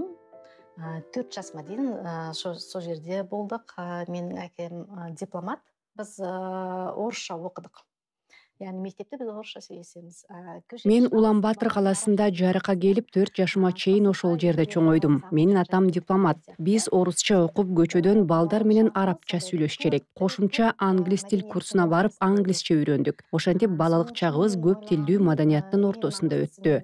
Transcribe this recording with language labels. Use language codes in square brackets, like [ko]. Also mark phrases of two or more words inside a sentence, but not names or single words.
[kk] 4 жасыма дейин сол жерде болдук. [ky] Менин акем дипломат. Биз орусча окудук. [kk] Яғни мектепте біз орысша сөйлесеміз. [ky] Мен Улан Батыр калаасында жарыкка келип 4 жашыма чейин ошол жерде чоңойдум. Менин атам дипломат. Биз орусча окуп көчөдөн балдар менен арабча сүйлөшчү элек. Кошумча англис тил курсуна барып англисче үйрөндүк. Ошентип балалык чагыбыз көп тилдүү маданияттын ортосунда өттү.